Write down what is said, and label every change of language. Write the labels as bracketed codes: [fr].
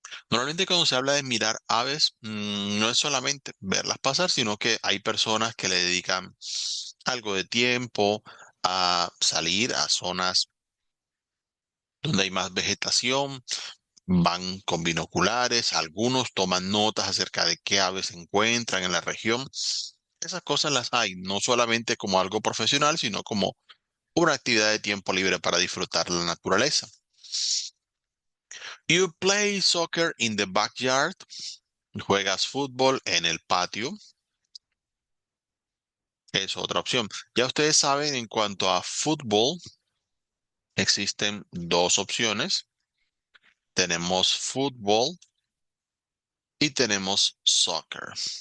[es] Normalmente cuando se habla de mirar aves, no es solamente verlas pasar, sino que hay personas que le dedican algo de tiempo a salir a zonas donde hay más vegetación, van con binoculares, algunos toman notas acerca de qué aves se encuentran en la región. Esas cosas las hay, no solamente como algo profesional, sino como una actividad de tiempo libre para disfrutar la naturaleza. [en] You play soccer in the backyard. [es] Juegas fútbol en el patio. Es otra opción. Ya ustedes saben, en cuanto a fútbol, existen dos opciones. Tenemos fútbol y tenemos soccer.